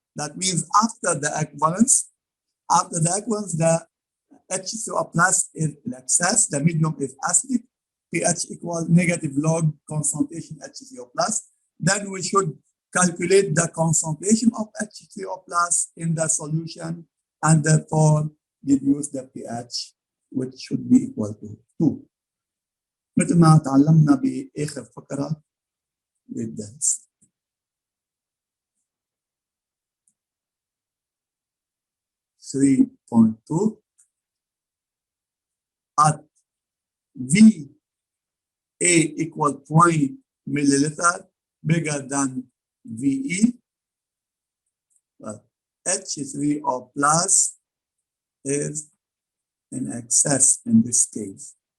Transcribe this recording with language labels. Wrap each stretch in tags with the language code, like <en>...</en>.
<en>That means after the equivalence, the H2O plus is in excess, the medium is acidic, pH equals negative log concentration H3O plus. Then we should calculate the concentration of H3O plus in the solution and therefore deduce the pH, which should be equal to 2.</en> <ar>مثل ما تعلمنا بآخر فقرة بالدرس.</ar> <en>(3.2) at VA equal 20 milliliter, bigger than VE, but H3O plus is in excess in this case.</en>